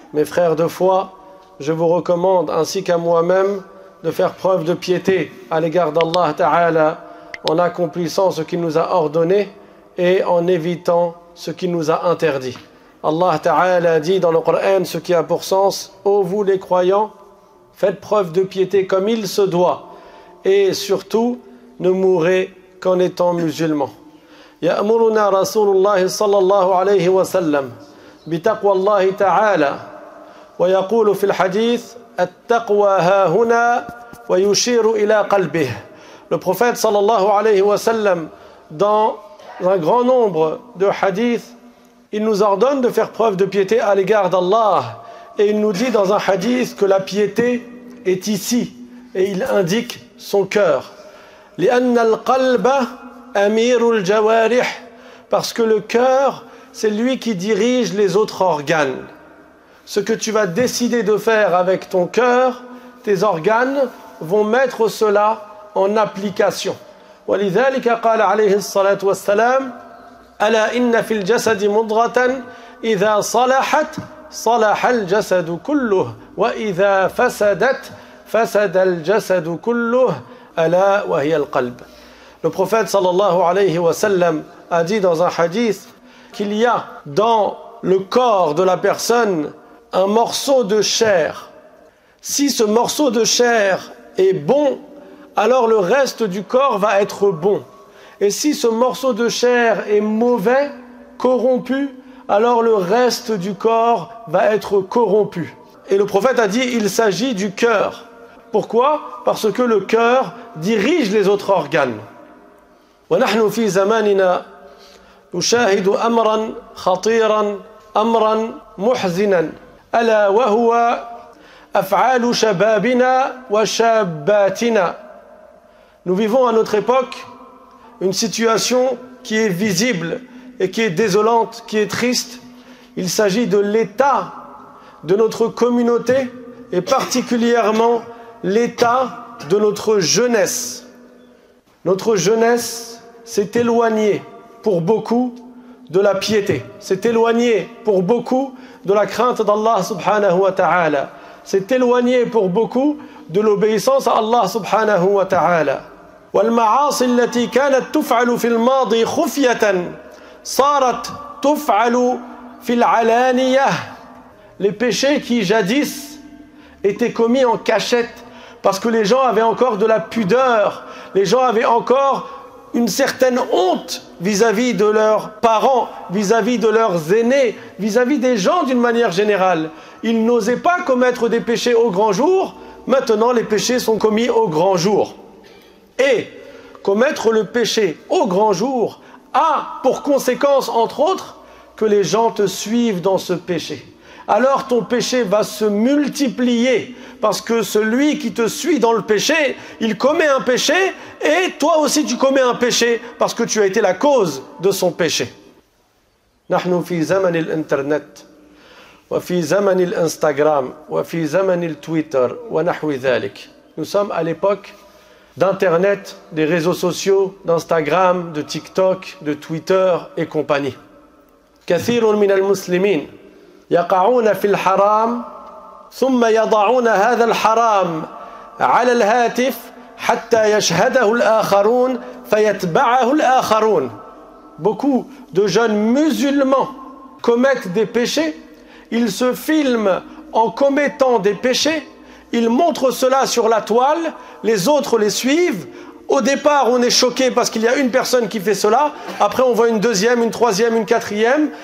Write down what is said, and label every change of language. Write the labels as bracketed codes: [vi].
[fr] Mes frères de foi, je vous recommande ainsi qu'à moi-même de faire preuve de piété à l'égard d'Allah Ta'ala en accomplissant ce qu'il nous a ordonné et en évitant ce qu'il nous a interdit. Allah Ta'ala dit dans le Coran ce qui a pour sens: ô vous les croyants, faites preuve de piété comme il se doit et surtout ne mourrez qu'en étant musulmans. [ar] يأمرنا رسول الله صلى الله عليه وسلم بتقوى الله تعالى ويقول في الحديث التقوى ها هنا ويشير إلى قلبه. [fr] Le prophète sallallahu alayhi wa sallam, dans un grand nombre de hadiths, il nous ordonne de faire preuve de piété à l'égard d'Allah, et il nous dit dans un hadith que la piété est ici, et il indique son cœur. [ar] لأن القلب أمير الجوارح, [fr] parce que le cœur, c'est lui qui dirige les autres organes. Ce que tu vas décider de faire avec ton cœur, tes organes vont mettre cela en application. [ar] ولذلك قال عليه الصلاة والسلام ألا إن في الجسد مضغة إذا صلحت صلح الجسد كله وإذا فسدت فسد الجسد كله ألا وهي القلب. [fr] Le prophète sallallahu alayhi wa sallam a dit dans un hadith qu'il y a dans le corps de la personne un morceau de chair. Si ce morceau de chair est bon, alors le reste du corps va être bon. Et si ce morceau de chair est mauvais, corrompu, alors le reste du corps va être corrompu. Et le prophète a dit, il s'agit du cœur. Pourquoi? Parce que le cœur dirige les autres organes. [ar] ونحن في زماننا نشاهد أمرا خطيرا أمرا محزنا ألا وهو أفعال شبابنا وشاباتنا. [fr] Nous vivons à notre époque une situation qui est visible et qui est désolante, qui est triste. Il s'agit de l'état de notre communauté et particulièrement l'état de notre jeunesse. Notre jeunesse s'est éloignée pour beaucoup de la piété, s'est éloignée pour beaucoup de la crainte d'Allah subhanahu wa ta'ala, s'est éloignée pour beaucoup de l'obéissance à Allah subhanahu wa ta'ala. [ar] والمعاصي التي كانت تفعل في الماضي خفية صارت تفعل في العلانية. [fr] Les péchés qui jadis étaient commis en cachette parce que les gens avaient encore de la pudeur, les gens avaient encore une certaine honte vis-à-vis de leurs parents, vis-à-vis de leurs aînés, vis-à-vis des gens d'une manière générale. Ils n'osaient pas commettre des péchés au grand jour. Maintenant, les péchés sont commis au grand jour. Et commettre le péché au grand jour a pour conséquence, entre autres, que les gens te suivent dans ce péché. Alors ton péché va se multiplier parce que celui qui te suit dans le péché, il commet un péché et toi aussi tu commets un péché parce que tu as été la cause de son péché. [ar] نحن في زمن الإنترنت وفي زمن الإنستغرام وفي زمن التويتر ونحو ذلك. [fr] Nous sommes à l'époque d'Internet, des réseaux sociaux, d'Instagram, de TikTok, de Twitter et compagnie. [ar] كثير من المسلمين يقعون في الحرام ثم يضعون هذا الحرام على الهاتف حتى يشهده الآخرون فيتبعه الآخرون. [fr] Beaucoup de jeunes musulmans commettent des péchés, ils se filment en commettant des péchés, ils montrent cela sur la toile, les autres les suivent. Au départ, on est choqué parce qu'il y a une personne qui fait cela. Après, on voit une deuxième, une troisième, une quatrième.